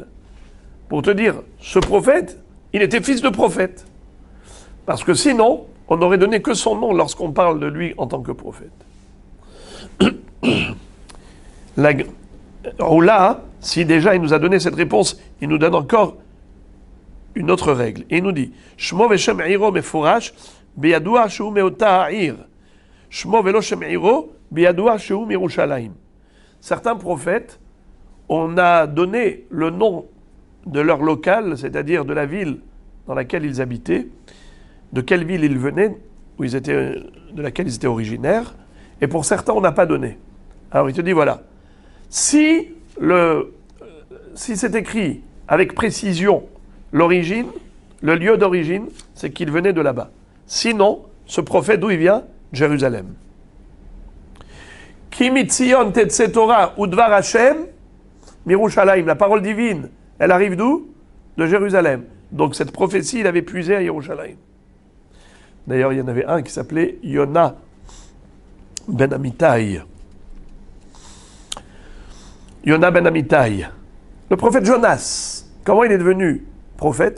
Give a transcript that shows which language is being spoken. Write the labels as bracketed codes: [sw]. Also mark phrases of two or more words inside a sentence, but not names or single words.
[fr] Pour te dire, ce prophète, il était fils de prophète. Parce que sinon, on n'aurait donné que son nom lorsqu'on parle de lui en tant que prophète. Là, si déjà il nous a donné cette réponse, il nous donne encore une autre règle. Et il nous dit, [he] שמו ושם עירו מפורש, בידוע שהוא מאותה העיר. שמו ולא שם עירו, בידוע שהוא מירושלים. [fr] Certains prophètes, on a donné le nom de leur local, c'est-à-dire de la ville dans laquelle ils habitaient, de quelle ville ils venaient, de laquelle ils étaient originaires, et pour certains, on n'a pas donné. Alors il te dit, voilà, si c'est écrit avec précision l'origine, le lieu d'origine, c'est qu'il venait de là-bas. Sinon, ce prophète, d'où il vient? Jérusalem. [he] כי מציון תצא תורה ודבר השם, מירושלים, [fr] la parole divine, elle arrive d'où? De Jérusalem. Donc cette prophétie, il avait puisé à Yerushalayim. D'ailleurs, il y en avait un qui s'appelait Yona ben Amittai. Yona ben Amittai. Le prophète Jonas, comment il est devenu prophète?